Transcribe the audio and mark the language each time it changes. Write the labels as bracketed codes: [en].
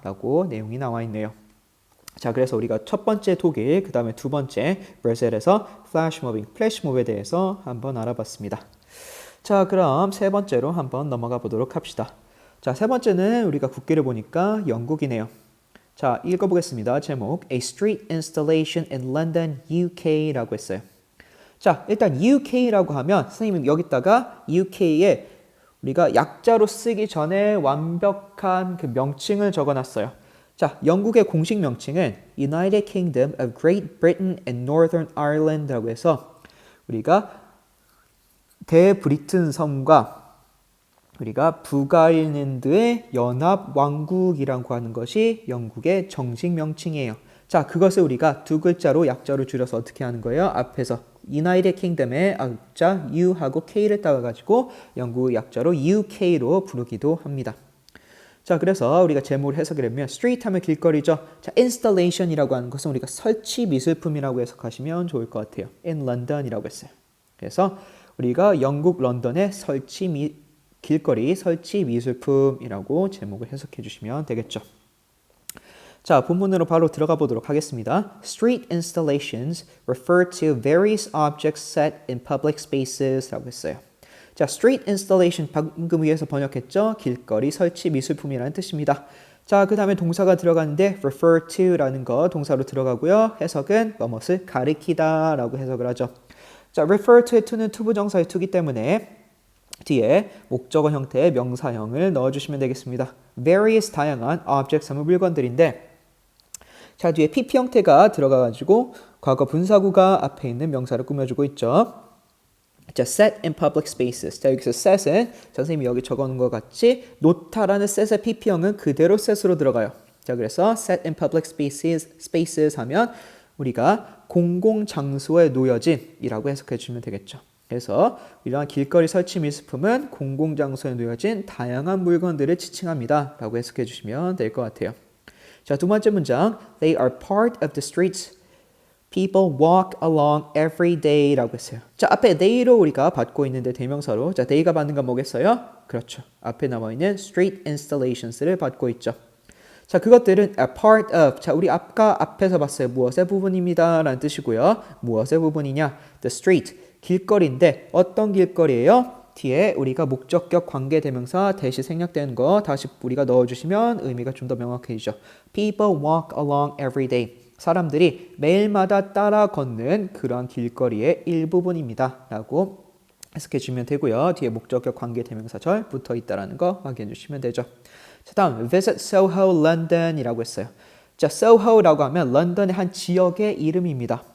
[ko] 라고 내용이 나와 있네요. 자, 그래서 우리가 첫 번째 독일, 그 다음에 두 번째 브라질에서 플래시몹에 대해서 한번 알아봤습니다. 자, 그럼 세 번째로 한번 넘어가 보도록 합시다. 자, 세 번째는 우리가 국기를 보니까 영국이네요. 자, 읽어보겠습니다. [en] 제목 A Street Installation in London, UK라고 했어요. [ko] 자, 일단 UK라고 하면 선생님은 여기다가 UK에 우리가 약자로 쓰기 전에 완벽한 그 명칭을 적어놨어요. 자, 영국의 공식 명칭은 United Kingdom of Great Britain and Northern Ireland라고 해서 우리가 대브리튼 섬과 우리가 북아일랜드의 연합왕국이라고 하는 것이 영국의 정식 명칭이에요. 자, 그것을 우리가 두 글자로 약자로 줄여서 어떻게 하는 거예요? 앞에서 United Kingdom의 약자 U하고 K를 따가지고 영국 약자로 UK로 부르기도 합니다. 자, 그래서 우리가 제목을 해석을 하면 street 하면 길거리죠. 자, installation이라고 하는 것은 우리가 설치 미술품이라고 해석하시면 좋을 것 같아요. in London이라고 했어요. 그래서 우리가 영국 런던의 길거리 설치 미술품이라고 제목을 해석해 주시면 되겠죠. 자, 본문으로 바로 들어가 보도록 하겠습니다. [en] Street installations refer to various objects set in public spaces 라고 했어요. [ko] 자, street installation 방금 위에서 번역했죠. 길거리 설치 미술품이라는 뜻입니다. 자, 그 다음에 동사가 들어가는데 refer to라는 거 동사로 들어가고요. 해석은 무엇을 가리키다 라고 해석을 하죠. 자, refer to는 투부정사의 to기 때문에 뒤에 목적어 형태의 명사형을 넣어주시면 되겠습니다. various 다양한 objects 하면 물건들인데 자, 뒤에 pp 형태가 들어가가지고 과거 분사구가 앞에 있는 명사를 꾸며주고 있죠. [en] 자, set in public spaces. [ko] 자, 여기서 set은 선생님이 여기 적어놓은 것 같이 노타라는 set의 pp형은 그대로 set으로 들어가요. 자, 그래서 [en] set in public spaces [ko] 하면 우리가 공공장소에 놓여진이라고 해석해 주면 되겠죠. 그래서 이러한 길거리 설치 미술품은 공공장소에 놓여진 다양한 물건들을 지칭합니다. 라고 해석해 주시면 될 것 같아요. 자, 두 번째 문장. [en] They are part of the streets people walk along every day 라고 했어요. [ko] 자, 앞에 they로 우리가 받고 있는데 대명사로. 자, they가 받는 건 뭐겠어요? 그렇죠. 앞에 나와 있는 street installations를 받고 있죠. [en] 자, 그것들은 a part of. [ko] 자, 우리 아까 앞에서 봤어요. 무엇의 부분입니다. 라는 뜻이고요. 무엇의 부분이냐? The street. 길거리인데 어떤 길거리예요? 뒤에 우리가 목적격 관계대명사 대시 생략되는 거 다시 우리가 넣어주시면 의미가 좀 더 명확해지죠. [en] People walk along every day. [ko] 사람들이 매일마다 따라 걷는 그러한 길거리의 일부분입니다. 라고 해석해 주시면 되고요. 뒤에 목적격 관계대명사절 붙어 있다는 거 확인해 주시면 되죠. 자, 다음 visit Soho, London이라고 했어요. 자, Soho라고 하면 런던의 한 지역의 이름입니다.